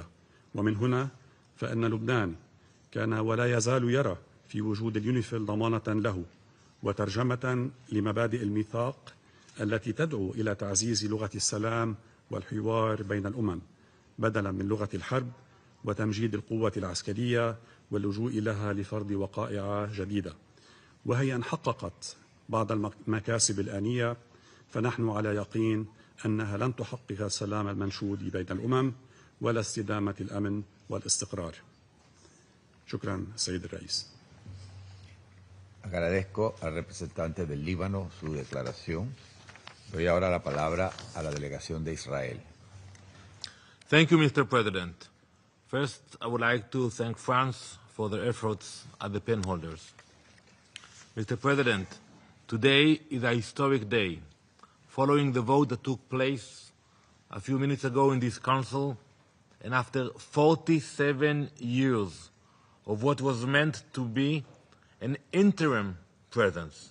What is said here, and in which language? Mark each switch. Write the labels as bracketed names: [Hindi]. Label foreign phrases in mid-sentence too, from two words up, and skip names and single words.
[Arabic] ومن هنا فإن لبنان كان ولا يزال يرى في وجود اليونيفيل ضمانة له وترجمة لمبادئ الميثاق التي تدعو إلى تعزيز لغة السلام والحوار بين الأمم بدلا من لغة الحرب، وتمجيد القوة العسكرية واللجوء لها لفرض وقائع جديدة. وهي إن حققت بعض المكاسب الآنية، فنحن على يقين أنها لن تحقق السلام المنشود بين الأمم ولا استدامة الأمن والاستقرار. شكرا سيد الرئيس. [Spanish] Agradezco al representante del Líbano su declaración. Doy ahora la palabra a la delegación de Israel. [English] Thank you, Mr. President. First, I would like to thank France for their efforts as the pen holders. Mr. President, today is a historic day. Following the vote that took place a few minutes ago in this Council, and after 47 years of what was meant to be an interim presence.